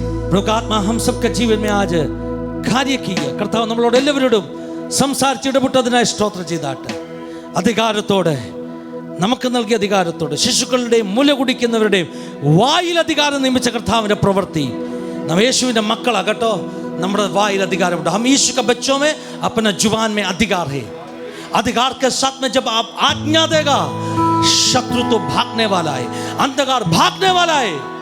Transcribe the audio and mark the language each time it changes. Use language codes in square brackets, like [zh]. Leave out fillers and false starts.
[hi] പ്രഭുക്കാത്മാ हम सबके जीवन में आज कार्य किया. [ml] കർത്താവ് നമ്മളോട് എല്ലാവരോടും സംസാരിച്ചിടപെട്ടതിനായി സ്തോത്രം ചെയ്താട്ടെ. അധികാരത്തോടെ, നമുക്ക് നൽകിയ അധികാരത്തോടെ, ശിശുക്കളുടെയും മുല കുടിക്കുന്നവരുടെയും വായിൽ അധികാരം നിയമിച്ച കർത്താവിൻ്റെ പ്രവൃത്തി നാം യേശുവിൻ്റെ മക്കളാകട്ടോ. നമ്മുടെ വായിൽ അധികാരമുണ്ട്. [hi] हम यीशु के बच्चों में अपना जुबान में अधिकार है. अधिकार के साथ में जब आप आज्ञा देगा, शत्रु तो भागने वाला है, अंधकार भागने वाला है.